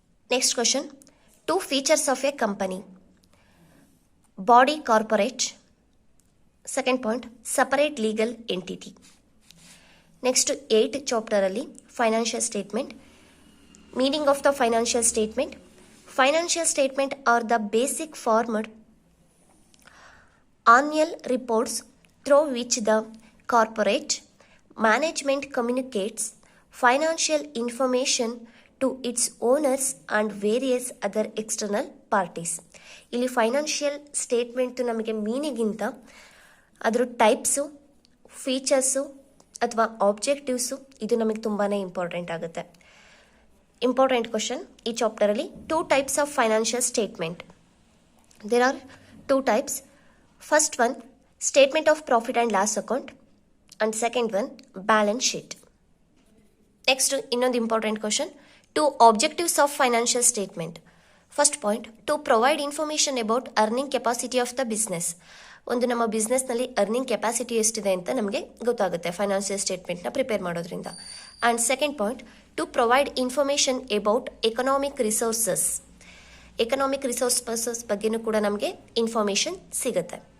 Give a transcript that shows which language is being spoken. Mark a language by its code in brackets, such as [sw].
[en] Next question, 2 features of a company. Body corporate. Second point, separate legal entity. Next 8th ಚಾಪ್ಟರಲ್ಲಿ financial statement. Meaning of the financial statement. Financial statement are the basic formed annual reports through which the corporate management communicates financial information to its owners and various other external parties. [kn] ಇಲ್ಲಿ financial statement ನಮಗೆ ಮೀನಿಗಿಂತ ಅದರ types, features ಅಥವಾ objectives ಇದು ನಮಗೆ ತುಂಬಾ important ಆಗುತ್ತೆ. [en] Important question ಈ ಚಾಪ್ಟರಲ್ಲಿ. 2 types of financial statement. There are 2 types. First one, statement of profit and loss account, and second one, balance sheet. Next, [kn] ಇನ್ನೊಂದು [en] important question, 2 objectives of financial statement. First point, to provide information about earning capacity of the business. [kn] ಒಂದು ನಮ್ಮ ಬಿಸ್ನೆಸ್ನಲ್ಲಿ earning capacity ಎಷ್ಟಿದೆ ಅಂತ ನಮಗೆ ಗೊತ್ತಾಗುತ್ತೆ financial ಸ್ಟೇಟ್ಮೆಂಟ್ನ prepare ಮಾಡೋದ್ರಿಂದ. [en] And second point, to provide information about economic resources. [kn] Economic resources ಬಗ್ಗೆನೂ ಕೂಡ ನಮಗೆ ಇನ್ಫಾರ್ಮೇಷನ್ ಸಿಗುತ್ತೆ.